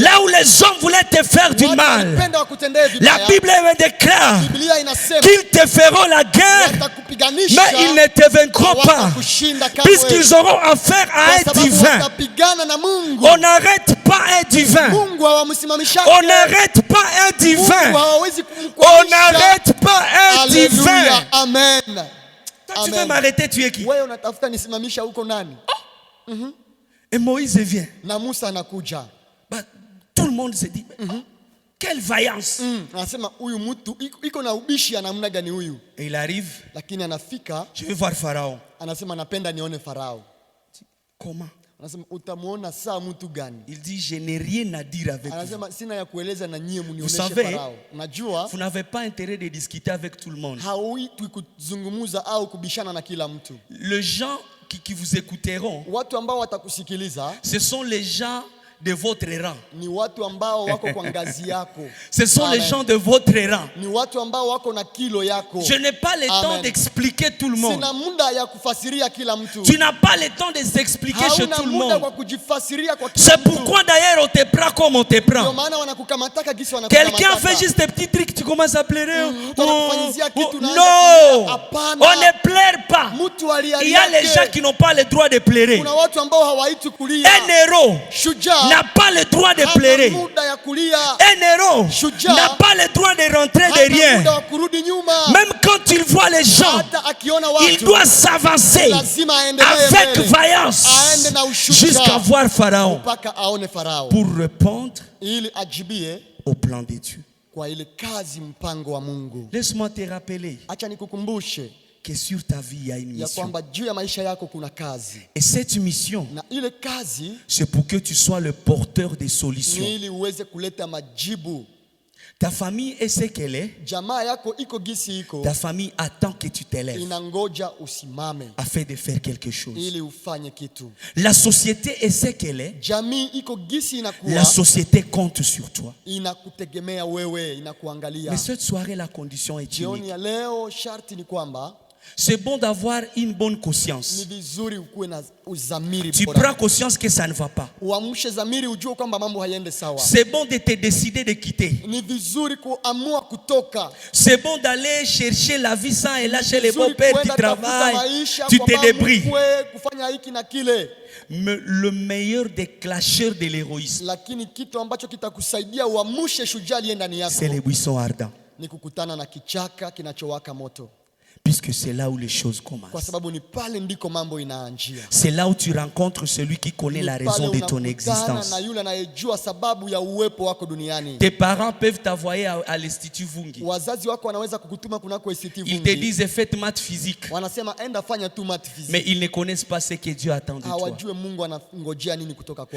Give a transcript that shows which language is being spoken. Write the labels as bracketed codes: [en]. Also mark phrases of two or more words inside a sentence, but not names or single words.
[fr] là où les hommes voulaient te faire du [sw] watu [fr] mal, [sw] walipenda wakutendee [fr] la [sw] vibaya, [fr] Bible me déclare [sw] Biblia inasema [fr] qu'ils te feront la guerre, [sw] watakupiganisha, [fr] mais ils ne te vaincront pas, [sw] hawatakushinda kamwe, [fr] puisqu'ils auront affaire à [sw] kwa [fr] un [sw] sababu [fr] divin. [sw] watapigana na Mungu. [fr] On n'arrête pas un divin. [sw] Mungu hawamsimamisha. [fr] On n'arrête pas un [sw] Mungu [fr] divin. [sw] hawawezi [fr] On [sw] kumkwamisha. [fr] n'arrête pas un Alléluia, divin. amen. Toi, tu veux Amen. m'arrêter, tu es qui? [sw] Wewe unatafuta nisimamisha huko nani? [fr] Et Moïse vient. [sw] Na Musa anakuja. [fr] Bah, tout le monde se dit, quelle vaillance. [sw] Anasema huyu mtu iko na ubishi ya namna gani huyu? [fr] Et il arrive, [sw] Lakini anafika, [fr] je vais voir Pharaon. [sw] anasema napenda nione Farao. [fr] Comment? [sw] Anasema utamuona saa mtu gani? [fr] Il dit, je n'ai rien à dire avec vous. [sw] Anasema sina ya kueleza na nyie munionyeshe [fr] savez, [sw] Farao. Unajua [fr] Vous n'avez pas intérêt de discuter avec tout le monde. [sw] hauitwi kuzungumza au kubishana na kila mtu. [fr] Les gens qui vous écouteront, [sw] Watu ambao watakusikiliza [fr] ce sont les gens de votre rang. [sw] ni watu ambao wako kwa ngazi yako. [fr] Ce sont les Amen. gens de votre rang. [sw] Ni watu ambao wako na kilo yako. [fr] Je n'ai pas le temps Amen. d'expliquer tout le monde. [sw] Sina muda ya kufasiria kila mtu. [fr] Tu n'as pas le temps de s'expliquer chez [sw] Hauna [fr] tout le [sw] muda [fr] monde. [sw] kwa kujifasiria kwa kila [fr] C'est [sw] mtu. [fr] pourquoi d'ailleurs on te prend comme on te [sw] Ndio [fr] prend. [sw] maana wanakukamataka gisi wanakukamataka. [fr] Quelqu'un fait juste des petits trucs, tu commences à pleurer. [sw] mtu anakufanyizia kitu, unaanza [fr] Non, [sw] kulia. Hapana. [fr] on ne pleure pas. [sw] Mtu alialia [fr] Il y a les [sw] yake. [fr] gens qui n'ont pas le droit de pleurer. [sw] Kuna watu ambao hawaiti kulia. [fr] Un héros [sw] Shujaa [fr] n'a pas le droit de [sw] hana [fr] pleurer. [sw] muda ya kulia. [fr] Un héros [sw] Shujaa [fr] n'a pas le droit de rentrer [sw] Hana [fr] de rien. [sw] muda wa kurudi nyuma. [fr] Même quand il voit les gens, [sw] Hata akiona [fr] il [sw] watu [fr] doit s'avancer [sw] lazima aendelee [fr] avec [sw] mbele. [fr] vaillance [sw] Aende na ushujaa. [fr] jusqu'à voir Pharaon [sw] Mpaka aone Farao [fr] pour répondre [sw] ili ajibie [fr] au plan de Dieu. [sw] kwa ile kazi, mpango wa Mungu. [fr] Laisse-moi te rappeler [sw] Acha nikukumbushe [fr] que sur ta vie, il y a une [sw] ya [fr] mission. [sw] kwamba juu ya maisha yako kuna kazi, [fr] Et cette mission, [sw] na ile kazi [fr] c'est pour que tu sois le porteur des solutions. [sw] ni ili uweze kuleta majibu. [fr] Ta famille est ce qu'elle est. [sw] Jamaa yako iko gisi iko, [fr] Ta famille attend que tu t'élèves [sw] inangoja usimame [fr] afin de faire quelque chose. [sw] ili ufanye kitu. [fr] La société est ce qu'elle est. [sw] Jamii iko gisi [fr] La [sw] inakuwa, [fr] société compte sur toi. [sw] inakutegemea wewe, inakuangalia. [fr] Mais cette soirée, la condition est [sw] Jioni [fr] unique. [sw] ya leo sharti ni kwamba [fr] C'est bon d'avoir une bonne [sw] ni [fr] conscience. [sw] vizuri ukuwe na uzamiri [fr] Tu [sw] bora. [fr] prends conscience que ça ne va pas. [sw] Uamshe zamiri, ujue kwamba mambo hayaende sawa. [fr] C'est bon de te décider de quitter. [sw] Ni vizuri kuamua kutoka. [fr] C'est bon d'aller chercher la vie sans et là chez les [sw] Vizuri [fr] beaux-pères, tu [sw] kuenda tafuta [fr] travailles, [sw] maisha [fr] tu [sw] kwa [fr] te [sw] mama [fr] débrouilles. [sw] mkwe, kufanya hiki na kile. [fr] Mais le meilleur des clasheurs de l'héroïsme, [sw] Lakini kitu ambacho kitakusaidia uamshe shujaa aliye ndani yako [fr] c'est les buissons ardents. [sw] ni kukutana na kichaka kinachowaka moto, [fr] Puisque c'est là où les choses [sw] kwa [fr] commencent. [sw] sababu ni pale ndiko mambo inaanjia. [fr] C'est là où tu rencontres celui qui connaît [sw] Ni [fr] la [sw] pale [fr] raison de ton [sw] unakutana [fr] existence. [sw] na yule anayejua sababu ya uwepo wako duniani. [fr] Tes parents peuvent t'envoyer à l'Institut Vungi. [sw] Wazazi wako wanaweza kukutuma kunako ICT [fr] Ils te [sw] Vungi, [fr] disent faites maths physique. [sw] wanasema enda fanya tu [en] math physics, [fr] Mais ils ne connaissent pas ce que Dieu attend de toi. [sw] hawajue Mungu anangojea nini kutoka kwako.